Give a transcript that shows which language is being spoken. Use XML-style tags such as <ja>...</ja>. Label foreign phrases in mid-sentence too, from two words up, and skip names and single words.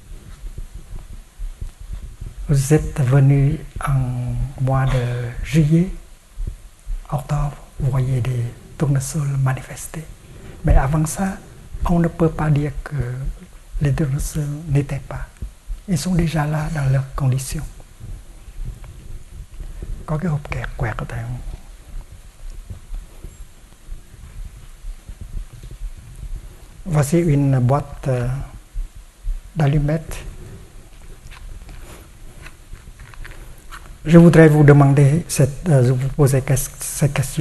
<fr>Vous êtes venu en mois de juillet, octobre, vous voyez des tournesols manifestés. Mais avant ça, on ne peut pas dire que les tournesols n'étaient pas. Ils sont déjà là dans leurs conditions.</fr> <vi>Có cái hộp kẹt quẹt ở đây không?</vi> <fr>Voici une boîte d'allumettes. Je voudrais vous demander, vous poser cette question.</fr>